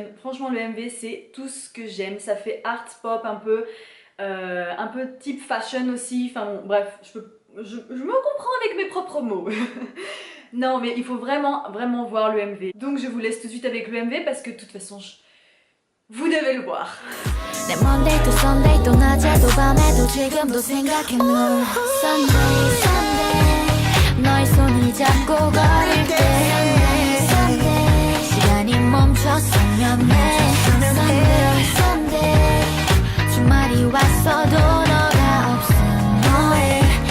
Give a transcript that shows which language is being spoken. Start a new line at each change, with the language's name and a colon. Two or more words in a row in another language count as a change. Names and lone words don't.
French: Franchement, le MV, c'est tout ce que j'aime. Ça fait
English: art pop
French: un peu type fashion aussi. Enfin bon, bref, je me comprends avec mes propres mots. Non, mais il faut vraiment, vraiment voir le MV. Donc je vous laisse tout de suite avec le MV parce que de toute façon, vous devez le voir.
Korean: 내
English: Monday to Sunday
Korean: 또 낮에도 밤에도 지금도 생각해 널
English: Sunday Sunday
Korean: 너의 손을 잡고 걸을 때 Sunday 시간이 멈췄으면 해
English: Sunday Sunday
Korean: 주말이 왔어도 너가 없음 뭐해